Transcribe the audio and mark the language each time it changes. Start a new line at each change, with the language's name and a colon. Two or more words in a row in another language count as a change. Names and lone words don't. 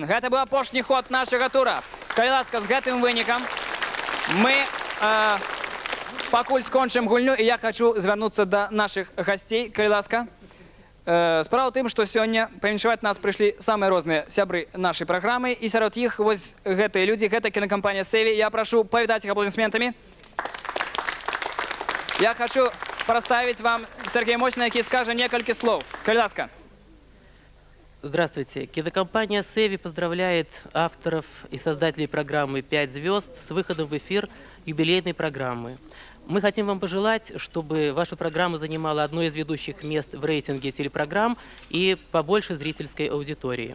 Belarusian: Гэта быў апошні ход нашага тура. Калі ласка, з гэтым вынікам мы пакуль скончым гульню, і я хочу звярнуцца да нашых гасцей. Калі ласка. Справа ў тым, што сёння павіншаваць нас прыйшлі самыя розныя сябры нашай праграмы, і сярод іх вось гэтыя людзі, гэта кінакампанія «Севі». Я прашу павітаць іх аплодисментамі.
Russian: Я хочу представить вам Сергея Мосина, который скажет несколько слов.
Belarusian: Калі ласка.
Russian: Здравствуйте. Кинокомпания «Севи» поздравляет авторов и создателей программы «5 звезд» с выходом в эфир юбилейной программы. Мы хотим вам пожелать, чтобы ваша программа занимала одно из ведущих мест в рейтинге телепрограмм и побольше зрительской аудитории.